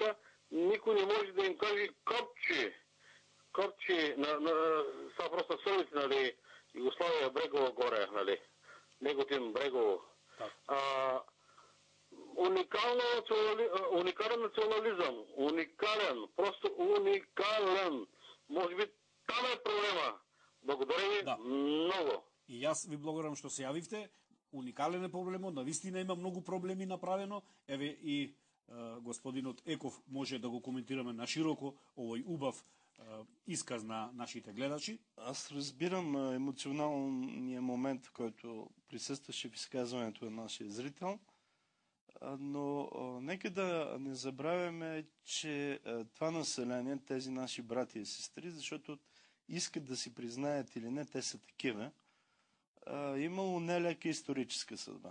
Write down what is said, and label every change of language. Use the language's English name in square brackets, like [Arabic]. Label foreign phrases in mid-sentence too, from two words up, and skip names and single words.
[Bulgarian] Никой не може да им каже Копчи, са просто сърбите, нали, Югославия, Брегово горе, нали, Неготин, Брегово. Уникален национализъм, просто уникален. Може би там е проблема. Благодаря ви много. [Macedonian] И аз ви благодарам што се јавивте. Уникален е проблемот, навистина има многу проблеми направено. Еве и господинот Еков може да го коментираме на широко овој убав изказ на нашите гледачи. [Bulgarian] Аз разбирам емоционалния момент, в който присъстваше в изказването на нашия зрител, но нека да не забравяме, че това население, тези наши брати и сестри, защото искат да си признаят или не, те са такива, имало нелека историческа съдба.